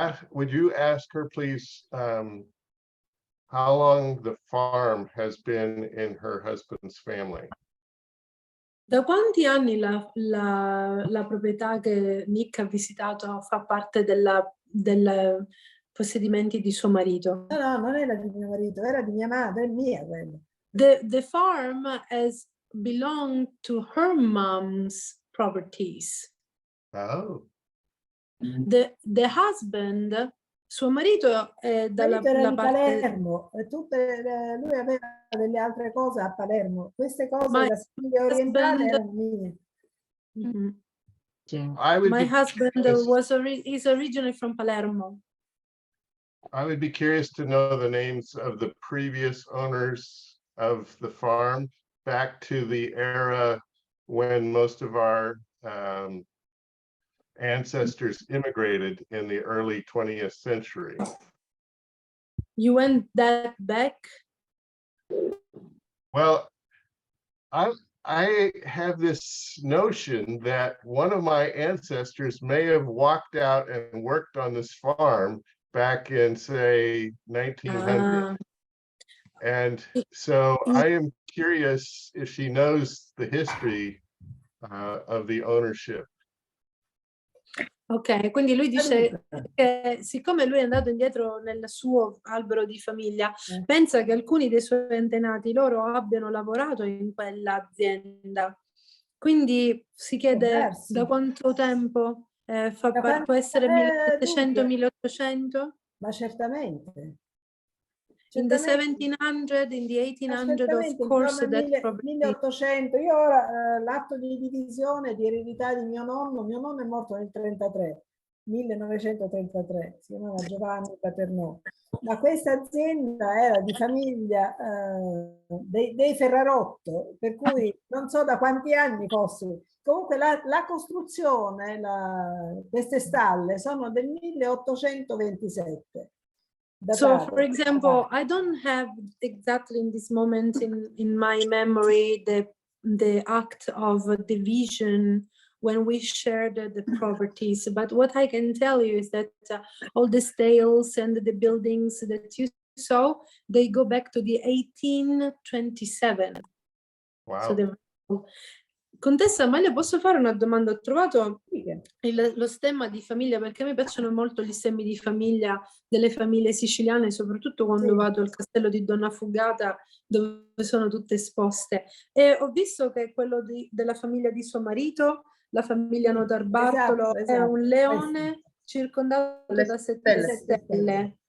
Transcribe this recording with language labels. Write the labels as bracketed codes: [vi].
[en] Would you ask her, please, how long the farm has been in her husband's family? [it] Da quanti anni la proprietà che Nick ha visitato fa parte del possedimenti di suo marito? No, non era di mio marito, era di mia madre, è mia quella. [en] The farm has belonged to her mom's properties. Oh. The husband, [it] suo marito è dalla era di parte... Palermo, lui aveva delle altre cose a Palermo, queste cose della Sicilia orientale erano mie. [en] My husband is originally from Palermo. I would be curious to know the names of the previous owners of the farm back to the era when most of our ancestors immigrated in the early 20th century. You went that back? Well, I have this notion that one of my ancestors may have walked out and worked on this farm back in, say, 1900. And so I am curious if she knows the history of the ownership. [it] Ok, quindi lui dice che siccome lui è andato indietro nel suo albero di famiglia, pensa che alcuni dei suoi antenati loro abbiano lavorato in quell'azienda. Quindi si chiede da quanto tempo può essere 1700-1800? Ma certamente. [en] In the 1700, in the 1800, of course, that's probably 1800. [it] Io ora l'atto di divisione di eredità di mio nonno è morto nel 1933, si chiamava Giovanna Palermo. Ma questa azienda era di famiglia dei Ferrarotto, per cui non so da quanti anni fosse. Comunque la costruzione, queste stalle sono del 1827. [en] So, for example, I don't have exactly in this moment in my memory the act of division when we shared the properties, but what I can tell you is that all the stales and the buildings that you saw, they go back to the 1827. Wow. [it] So Contessa Amalia, posso fare una domanda? Ho trovato lo stemma di famiglia, perché a me piacciono molto gli stemmi di famiglia delle famiglie siciliane, soprattutto quando vado al castello di Donna Fugata, dove sono tutte esposte. E ho visto che quello della famiglia di suo marito, la famiglia Notarbartolo, è un leone circondato da 7 stelle.